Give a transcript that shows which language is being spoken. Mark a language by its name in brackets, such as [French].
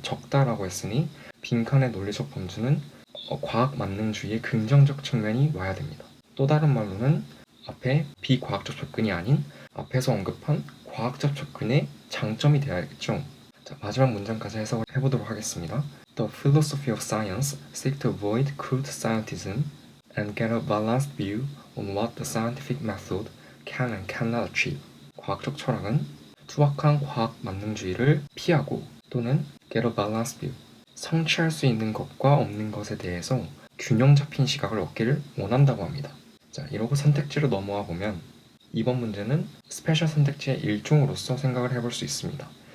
[Korean] 적다라고 했으니 빈칸의 논리적 범주는 과학 만능주의의 긍정적 측면이 와야 됩니다. 또 다른 말로는 앞에 비과학적 접근이 아닌 앞에서 언급한 과학적 접근의 장점이 되어야겠죠. 자, 마지막 문장까지 해석을 해보도록 하겠습니다. [English] The philosophy of science seeks to avoid crude scientism and get a balanced view on what the scientific method can and cannot achieve. [Korean] 과학적 철학은 투박한 과학 만능주의를 피하고 또는 [English] get a balanced view, [Korean] 성취할 수 있는 것과 없는 것에 대해서 균형 잡힌 시각을 얻기를 원한다고 합니다. 자, 이러고 선택지로 넘어와 보면 이번 문제는 스페셜 선택지의 일종으로서 생각을 해볼 수 있습니다.